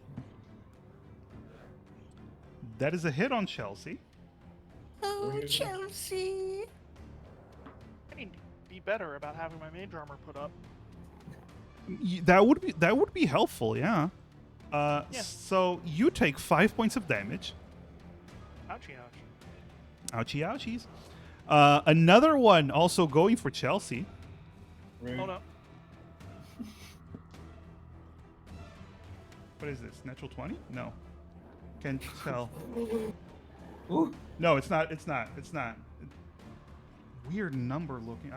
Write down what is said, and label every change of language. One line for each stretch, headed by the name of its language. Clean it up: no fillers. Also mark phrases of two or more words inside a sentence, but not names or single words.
English: That is a hit on Chelsea. Oh, Rude. Chelsea. I need to be better about having my mage armor put up. That would be helpful, yeah. Yeah. So you take 5 points of damage. Ouchie, ouchie. Ouchie ouchies. Another one also going for Chelsea. Rude. Oh no. What is this? Natural 20? No. Can't tell. Ooh. No, it's not. It's not. It's not. Weird number looking.